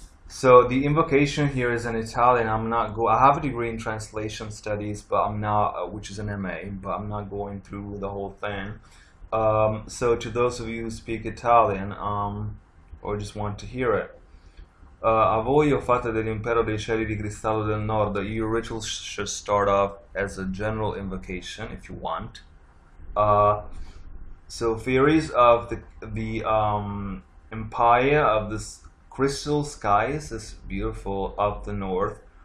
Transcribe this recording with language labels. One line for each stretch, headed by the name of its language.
English: So the invocation here is in Italian. I have a degree in translation studies, but I'm not, which is an MA, but I'm not going through the whole thing. So to those of you who speak Italian, or just want to hear it,
Italian: A voi o fate dell'impero dei cieli di cristallo del nord.
English: Your rituals should start off as a general invocation if you want. So fairies of the empire of this crystal skies is beautiful of the north.